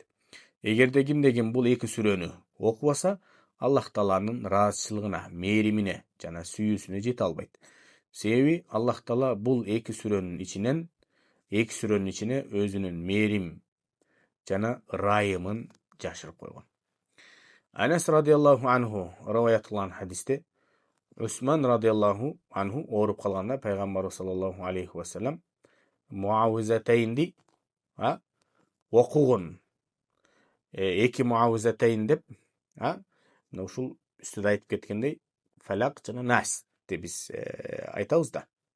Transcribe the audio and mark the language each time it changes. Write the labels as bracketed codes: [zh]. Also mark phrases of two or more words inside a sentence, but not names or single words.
[ky] Эгерде кимде-ким бул эки сүрөнү окубаса, Аллах Тааланын ыраазычылыгына, мээримине жана сүйүүсүнө жете албайт. Себеби Аллах Таала бул эки сүрөнүн ичине өзүнүн мээрим жана ырайымын жашырып койгон. Анас [ar] رضي الله عنه [ky] раваят кылган хадисте Усман [ar] رضي الله عنه [ky] ооруп калганда Пайгамбар [ar] صلى الله عليه وسلم [ky] муавизатейнди окугун. Эки муавизатейн деп ушул үстүдө айтып кеткендей Фалак жана Нас деп биз айтабыз да.